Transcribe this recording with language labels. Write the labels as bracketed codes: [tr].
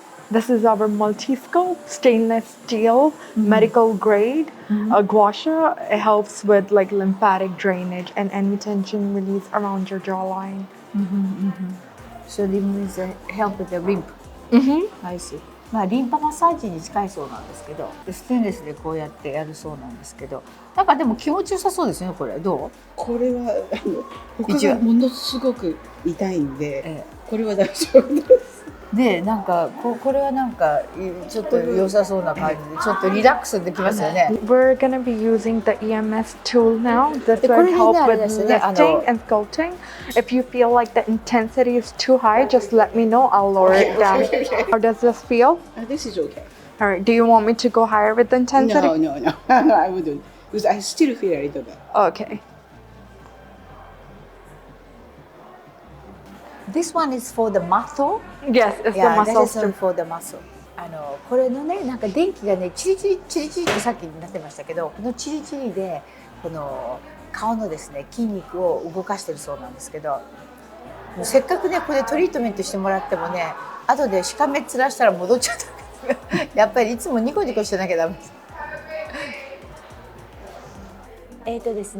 [en] This is our multi-scope stainless steel medical grade gua sha. It helps with like lymphatic drainage and any tension release around your jawline. So this means help with the lymph. I see. [ja] リンパマッサージに近いそうなんですけど、ステンレスでこうやってやるそうなんですけど、なんかでも気持ちよさそうですねこれ。どう？これは他がものすごく痛いんで、これは大丈夫です。でなんかこれはなんかちょっと良さそうな感じでちょっとリラックスできますよね。 [en] We're gonna be using the EMS tool now. This will help with lifting and sculpting. If you feel like the intensity is too high, just let me know. I'll lower it down. How does this feel? This is okay. All right. Do you want me to go higher with the intensity? No. I wouldn't. Because I still feel a little bit. Okay. This one is for the muscle. Yes, it's the muscle This is for the muscle. [ja] これのねなんか電気がねチリチリってさっきになってましたけど、このチリチリでこの顔のですね筋肉を動かしてるそうなんですけど、もうせっかくねこれトリートメントしてもらってもね、後でしかめっ面したら戻っちゃったやっぱりいつもニコニコしてなきゃダメです。